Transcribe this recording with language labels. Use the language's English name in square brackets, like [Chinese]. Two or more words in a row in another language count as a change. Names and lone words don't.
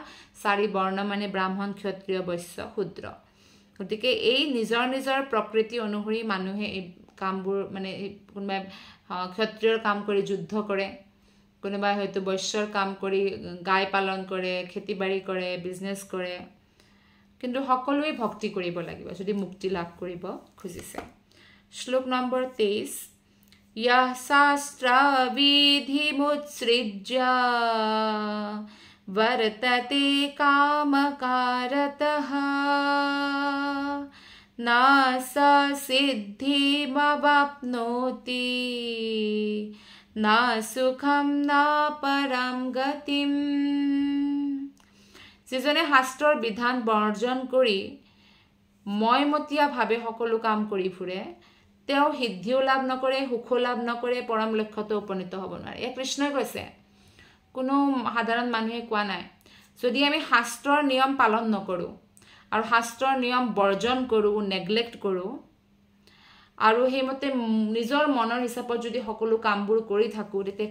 [Assamese] 4 বৰ্ণ মানে ব্ৰাহ্মণ ক্ষত্ৰিয় বৈশ্য শূদ্ৰ গতিকে এই নিজৰ নিজৰ প্ৰকৃতি অনুসৰি মানুহে এই কামবোৰ মানে কোনোবাই ক্ষত্ৰিয়ৰ কাম কৰি যুদ্ধ কৰে কোনোবাই হয়তো বৈশ্যৰ কাম কৰি গাই পালন কৰে খেতিবাড়ি কৰে বিজনেছ কৰে কিন্তু সকলোৱে ভক্তি কৰিব লাগিব যদি মুক্তি লাভ কৰিব খুজিছে শ্লোক নম্বৰ 23 यः [Sanskrit] शास्त्रविधिमुत्सृज्य वर्तते कामकारतः न स सिद्धिमवाप्नोति न सुखं न परं गतिम् [Assamese] যিজনে শাস্ত্ৰৰ বিধান বৰ্জন কৰি ময়মতীয়াভাৱে সকলো কাম কৰি ফুৰে তেওঁ সিদ্ধিও লাভ নকৰে সুখো লাভ নকৰে পৰম লক্ষ্যত উপনীত হ'ব নোৱাৰে এই কৃষ্ণই কৈছে কোনো সাধাৰণ মানুহে কোৱা নাই যদি আমি শাস্ত্ৰৰ নিয়ম পালন নকৰো আৰু শাস্ত্ৰৰ নিয়ম বৰ্জন কৰো নেগলেক্ট কৰো আৰু হেমতে নিজৰ মনৰ হিচাপত যদি সকলো কামবোৰ কৰি থাকো তেতিয়া